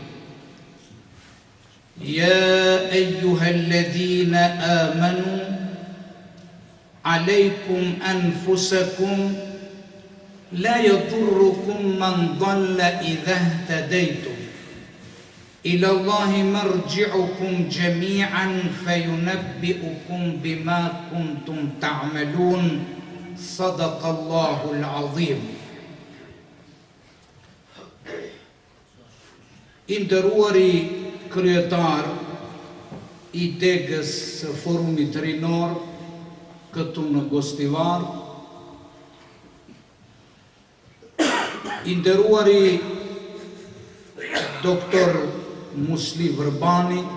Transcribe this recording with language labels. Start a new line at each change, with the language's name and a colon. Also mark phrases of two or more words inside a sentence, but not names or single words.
Arabic: يا أيها الذين آمنوا عليكم أنفسكم لا يضركم من ضل إذا اهتديتم إلى الله مرجعكم جميعا فينبئكم بما كنتم تعملون صدق الله العظيم.
Albanian: Nderuari kryetar i degës së forumit rinor këtu në Gostivar, i nderuari doktor Musliver Bani,